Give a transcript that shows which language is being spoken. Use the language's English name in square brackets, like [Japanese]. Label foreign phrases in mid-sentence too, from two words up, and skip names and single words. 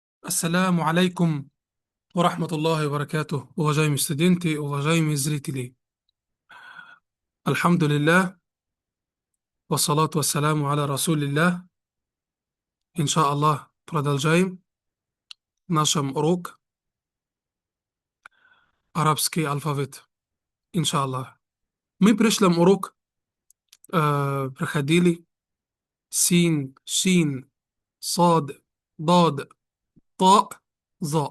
[Arabic] السلام عليكم ورحمة الله وبركاته. [Russian] Уважаемые студенты, уважаемые зрители. [Arabic] الحمد لله، والصلاة والسلام على رسول الله. [Russian] Иншаллах, продолжаем нашем урок арабский алфавит. Иншаллах. Мы в прошлом урок проходили син, шин, сад, дад, та, за.